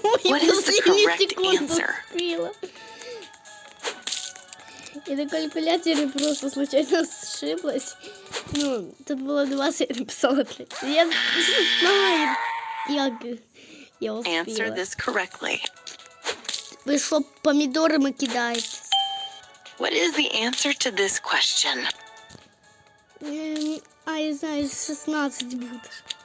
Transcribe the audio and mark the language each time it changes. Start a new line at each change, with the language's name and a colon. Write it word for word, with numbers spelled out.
English: What is the correct answer?
Russian: успела. И на калькуляторе просто случайно сшиблась. Ну, тут было двадцать, я написала тридцать.
Ukrainian: Я не знаю, як я
English: Answer
Russian: успела.
English: this correctly.
Ukrainian: Ви що, помідорами кидаєтесь?
English: What is the answer to this question?
Ukrainian: Ем, А, я знаю, шістнадцять будеш.